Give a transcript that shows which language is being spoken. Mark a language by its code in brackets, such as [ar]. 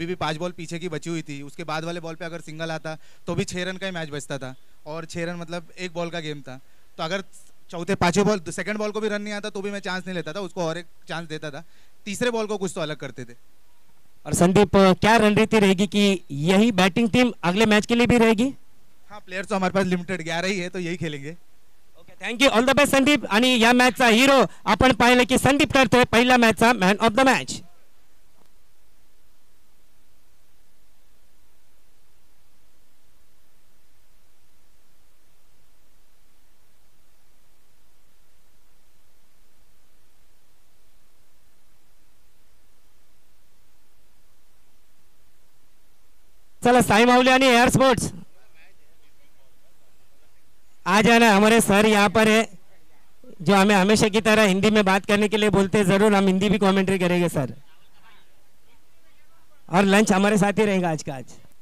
[hi] अभी भी 5 बॉल पीछे की बची हुई थी. उसके बाद वाले बॉल पे अगर सिंगल आता तो भी 6 रन का ही मैच बचता था, और 6 रन मतलब 1 बॉल का गेम था. तो अगर चौथे पांचवें बॉल सेकंड बॉल को भी रन नहीं आता तो भी मैं चांस नहीं लेता था, उसको और एक चांस देता था. तीसरे बॉल को कुछ तो अलग करते थे. और संदीप क्या रणनीति रहेगी कि यही बैटिंग टीम अगले मैच के लिए भी रहेगी? हाँ, प्लेयर्स तो हमारे पास लिमिटेड 11 ही है तो यही खेलेंगे. [en] Thank you, all the best Sandeep. [mr] आणि या मॅचचा हिरो आपण पाहिलं की संदीप करतोय पहिल्या मॅचचा मॅन ऑफ द मॅच. चला साई माऊली आणि एयर स्पोर्ट्स आ जाना. [hi] हमारे सर यहाँ पर है जो हमें हमेशा की तरह हिंदी में बात करने के लिए बोलते हैं. जरूर हम हिंदी भी कमेंट्री करेंगे सर, और लंच हमारे साथ ही रहेगा आज का आज.